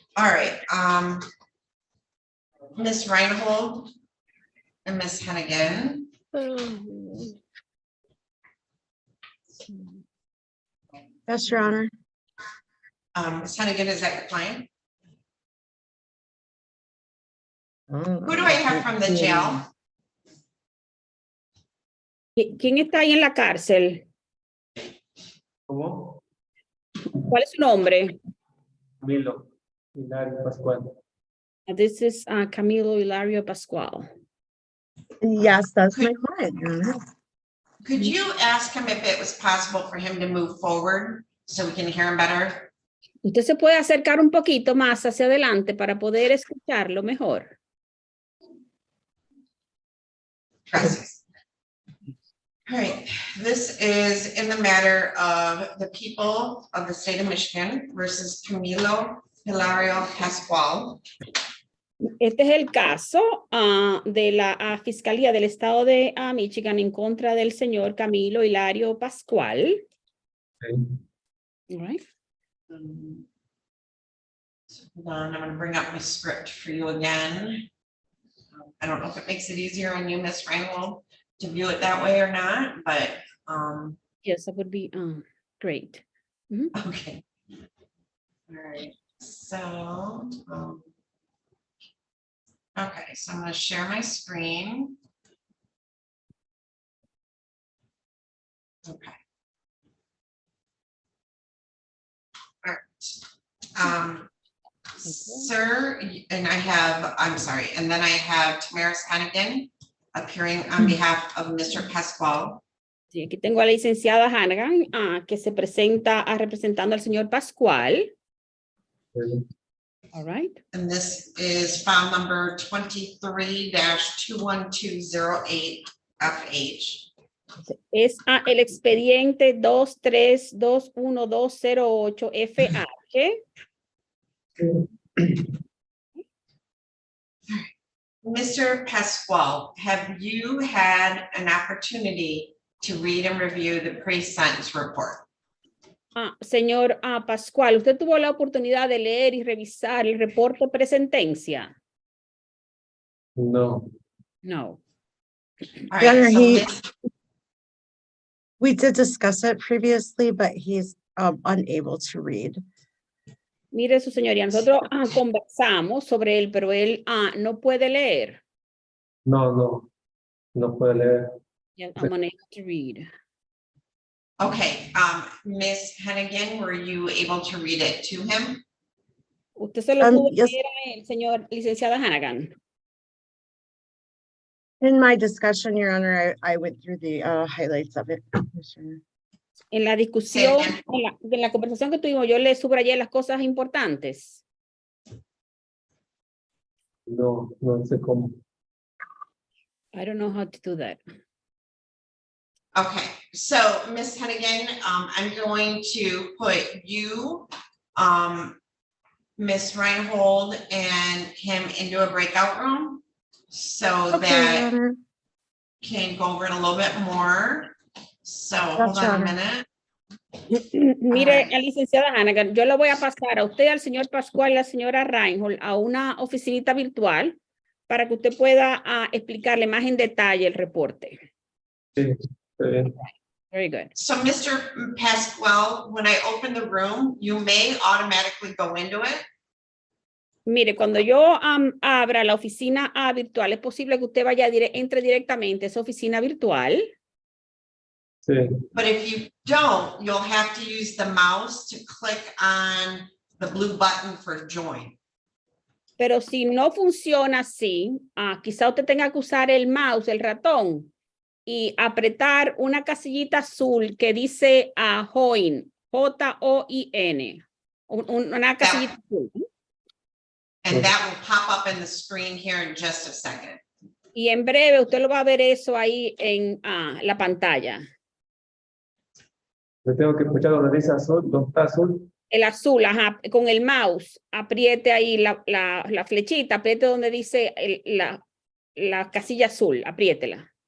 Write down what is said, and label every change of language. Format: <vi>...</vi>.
<en>All right, Ms. Reinhold and Ms. Hennigan. Yes, Your Honor. Ms. Hennigan, is that your client? Who Who do I have from the jail?</en> <es>¿Quién está ahí en la cárcel? ¿Cómo? ¿Cuál es su nombre? Camilo, Hilario, Pascual.</es> <en>This is Camilo Hilario Pasquale. Yes, that's my client, Your Honor. Could you ask him if it was possible for him to move forward so we can hear him better?</en> <es>Usted se puede acercar un poquito más hacia adelante para poder escucharlo mejor. Gracias.</es> <en>All right, this is in the matter of the people of the state of Michigan versus Camilo Hilario Pasquale.</en> <es>Este es el caso de la Fiscalía del Estado de Michigan en contra del señor Camilo Hilario Pasquale.</es> <en>Okay. All right. So hold on, I'm going to bring up my script for you again. I don't know if it makes it easier on you, Ms. Reinhold, to view it that way or not, but Yes, that would be great. okay. All right, so okay, so I'm going to share my screen. Okay. All right. Sir, and I'm sorry, and then I have Tamaris Hennigan appearing on behalf of Mr. Pasquale.</en> <es>Sí, aquí tengo a la licenciada Hannigan que se presenta representando al señor Pasquale.</es> <en>Okay. All right. And this is file number 23-21208FH.</en> <es>Es el expediente 2321208FH.</es> <en>Mr. Pasquale, have you had an opportunity to read and review the pre-sentence report?</en> <es>Señor Pasquale, ¿usted tuvo la oportunidad de leer y revisar el reporte presentencia? No. No.</es> <en>All Your Honor, right, so Ms. We did discuss it previously, but he's unable to read.</en> <es>Mire su señoría, nosotros conversamos sobre él, pero él no puede leer. No puede leer.</es> <en>Yeah, I'm unable to read. Okay, Ms. Hennigan, were you able to read it to him?</en> <es>¿Usted se lo pudo</es> <en>Yes.</en> <es>leer a él, señor licenciada Hannigan?</es> <en>In my discussion, Your Honor, I went through the highlights of it. Yes, Your Honor.</en> <es>En la discusión,</es> <en>again.</en> <es>en la conversación que tuvimos, yo le subrayé las cosas importantes. No sé cómo.</es> <en>I don't know how to do that. Okay, so Ms. Hennigan, I'm going to put you, Ms. Reinhold and him into a breakout room so Okay, Your that Honor. can go over it a little bit more. So hold Gotcha. on a minute.</en> <es>Mire,</es> <en>Alright.</en> <es>licenciada Hannigan, yo le voy a pasar a usted, al señor Pascual y a la señora Reinhold a una oficinita virtual para que usted pueda explicarle más en detalle el reporte. Sí, está bien.</es> <en>Very good. So Mr. Pasquale, when I open the room, you may automatically go into it.</en> <es>Mire, cuando yo abra la oficina virtual, es posible que usted entre directamente a esa oficina virtual. Sí,</es> <en>But if you don't, you'll have to use the mouse to click on the blue button for join.</en> <es>Pero si no funciona así, quizá usted tenga que usar el mouse, el ratón, y apretar una casillita azul que dice join, Join, una casillita azul.</es> <en>And that will pop up in the screen here in just a second.</en> <es>Y en breve usted lo va a ver eso ahí en la pantalla. le tengo que escuchar donde dice azul, donde está azul. El azul, ajá, con el mouse, apriete ahí la flechita, apriete donde dice la casilla azul, apriétela.</es>